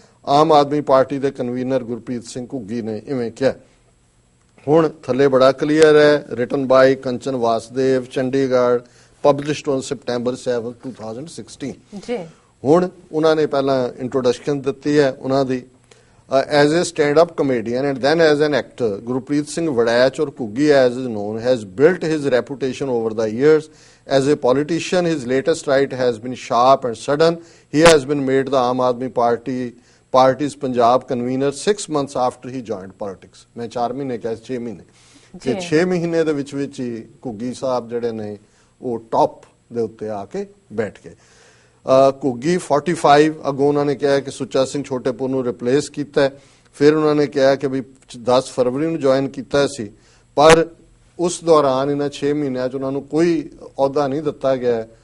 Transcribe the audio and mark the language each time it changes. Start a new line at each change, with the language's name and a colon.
Punjabi: Aam Aadmi party ਦੇ convener Gurpreet Singh ਘੁੱਗੀ ਨੇ ਇਵੇਂ ਕਿਹਾ। ਹੁਣ ਥੱਲੇ ਬੜਾ ਕਲੀਅਰ ਹੈ,
English: Written by Kanchan Vasdev, Chandigarh, published on September 7, 2016।
Punjabi: ਹੁਣ ਉਹਨਾਂ ਨੇ ਪਹਿਲਾਂ ਇੰਟਰੋਡਕਸ਼ਨ ਦਿੱਤੀ ਹੈ ਉਹਨਾਂ ਦੀ।
English: As a stand-up comedian and then as an actor, Gurpreet Singh Vadach or Kuggi as is known, has built his reputation over the years. As a politician, his latest ride has been sharp and sudden. He has been made the Aam Aadmi Party's Punjab convener 6 months after he joined politics.
Punjabi: मैं 4 ਮਹੀਨੇ ਕਿਹਾ, 6 ਮਹੀਨੇ ਕਿ 6 ਮਹੀਨੇ ਦੇ ਵਿੱਚ ਹੀ ਘੁੱਗੀ ਸਾਹਿਬ ਜਿਹੜੇ ਨੇ ਉਹ ਟੌਪ ਦੇ ਉੱਤੇ ਆ ਕੇ ਬੈਠ ਗਏ। ਘੁੱਗੀ 45 ਅੱਗੋਂ ਉਹਨਾਂ ਨੇ ਕਿਹਾ ਕਿ ਸੁੱਚਾ ਸਿੰਘ ਛੋਟੇਪੁਰ ਨੂੰ ਰਿਪਲੇਸ ਕੀਤਾ। ਫਿਰ ਉਹਨਾਂ ਨੇ ਕਿਹਾ ਕਿ ਵੀ 10 ਫਰਵਰੀ ਨੂੰ ਜੁਆਇਨ ਕੀਤਾ ਸੀ, ਪਰ ਉਸ ਦੌਰਾਨ ਇਹਨਾਂ 6 ਮਹੀਨਿਆਂ 'ਚ ਉਹਨਾਂ ਨੂੰ ਕੋਈ ਅਹੁਦਾ ਨਹੀਂ ਦਿੱਤਾ ਗਿਆ।